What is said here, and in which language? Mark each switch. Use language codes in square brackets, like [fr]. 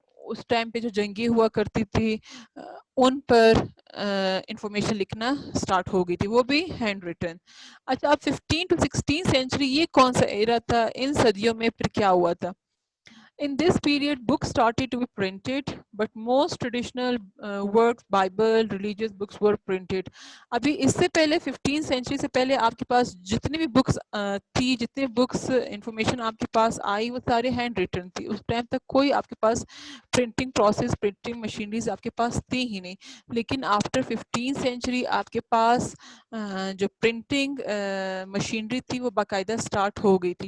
[ur] اس time پہ جو جنگیں ہوا کرتی تھی ان پر انفارمیشن لکھنا سٹارٹ ہو گئی تھی، وہ بھی ہینڈ ریٹن. اچھا اب 15 to 16 سینچری یہ کون سا ایرا تھا؟ ان صدیوں میں پھر کیا ہوا تھا؟ [en] In this period, books started to be printed, but most traditional works, Bible, religious books were printed. [ur] ابھی اس سے پہلے 15 سینچری سے پہلے آپ کے پاس جتنی بھی بکس تھی، جتنے بکس انفارمیشن آپ کے پاس آئی، وہ سارے ہینڈ ریٹن تھی. اس ٹائم تک کوئی آپ کے پاس پرنٹنگ پروسیس، پرنٹنگ مشینریز آپ کے پاس تھی ہی نہیں. لیکن آفٹر 15 سینچری آپ کے پاس جو پرنٹنگ مشینری تھی وہ باقاعدہ سٹارٹ ہو گئی تھی.